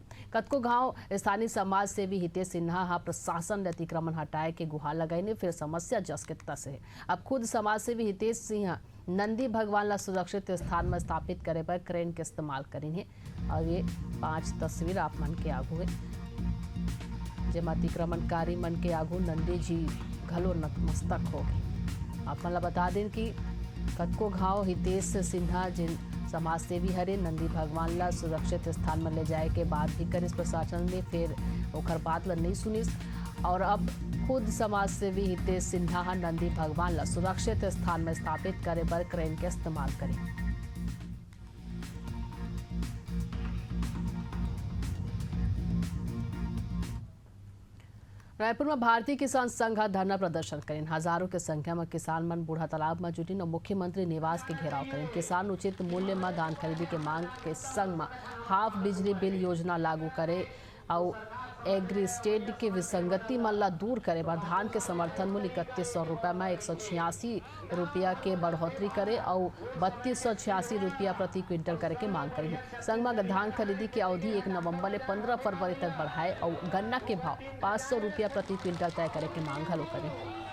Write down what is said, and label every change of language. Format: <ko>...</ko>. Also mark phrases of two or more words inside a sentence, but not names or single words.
<hne>कतको गांव स्थानीय समाज सेवी हितेश सिन्हा प्रशासन ने अतिक्रमण हटाए के गुहार लगाईने, फिर समस्या जस के तस है। अब खुद समाज सेवी हितेश सिंह नंदी भगवान ला सुरक्षित स्थान में स्थापित करे पर क्रेन के इस्तेमाल करेंगे और ये 5 तस्वीर आप मन के आगू है, जेमा अतिक्रमणकारी मन के आगू नंदी जी घलो नतमस्तक हो गए। आप मन ला बता दें कि कतको घाव हितेश सिन्हा जिन समाज सेवी हरे नंदी भगवान ला सुरक्षित स्थान में ले जाए के बाद भी करिस प्रशासन ने, फिर ओखर बात ला नहीं सुनिस और अब खुद समाज सेवी हितेश सिन्हा नंदी भगवान ला सुरक्षित स्थान में स्थापित करे पर क्रेन के इस्तेमाल करें। रायपुर में भारतीय किसान संघ धरना प्रदर्शन करें। हजारों के संख्या में किसान मन बूढ़ा तालाब में जुटिन और मुख्यमंत्री निवास के घेराव करें। किसान उचित मूल्य में धान खरीदी के मांग के संग में हाफ बिजली बिल योजना लागू करे और एग्रीस्टेट के विसंगति मन ला दूर करे बर धान के समर्थन मूल्य 3100 रुपया में 186 रुपया के बढ़ोतरी करे और 3286 रुपया प्रति क्विंटल करे के मांग करी है। संघ में धान खरीदी की अवधि 1 नवंबर ले 15 फरवरी तक बढ़ाए और गन्ना के भाव 500 रुपया प्रति क्विंटल तय करे के मांग हलो करे।</hne>